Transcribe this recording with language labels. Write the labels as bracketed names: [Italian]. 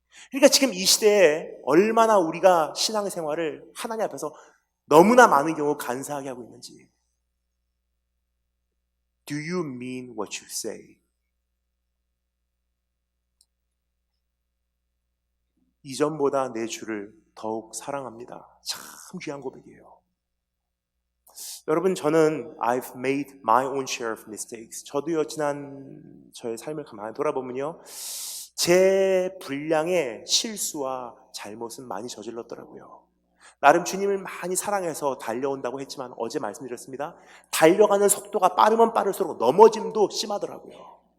[Korean] 그러니까 지금 이 시대에 얼마나 우리가 신앙생활을 하나님 앞에서 너무나 많은 경우 간사하게 하고 있는지. [English] Do you mean what you say? [Korean] 이전보다 내 주를 더욱 사랑합니다. 참 귀한 고백이에요. 여러분, 저는 [English] I've made my own share of mistakes. [Korean] 저도요, 지난 저의 삶을 가만히 돌아보면요, 제 분량의 실수와 잘못은 많이 저질렀더라고요. 나름 주님을 많이 사랑해서 달려온다고 했지만 어제 말씀드렸습니다. 달려가는 속도가 빠르면 빠를수록 넘어짐도 심하더라고요.